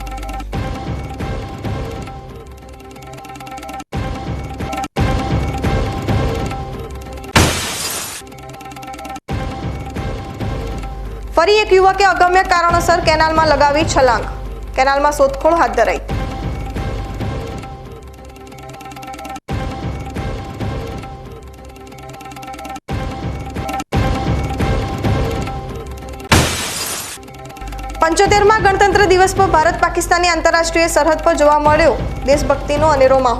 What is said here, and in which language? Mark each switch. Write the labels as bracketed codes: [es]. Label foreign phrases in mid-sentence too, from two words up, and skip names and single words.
[gu] ફરી એક યુવકે અગમ્ય કારણોસર કેનાલમાં લગાવી છલાંગ। કેનાલમાં શોધખોળ હાથ ધરાઈ। પંચોતેરમા ગણતંત્ર દિવસ પર ભારત પાકિસ્તાની આંતરરાષ્ટ્રીય સરહદ પર જોવા મળ્યો દેશભક્તિનો અનેરો માહોલ।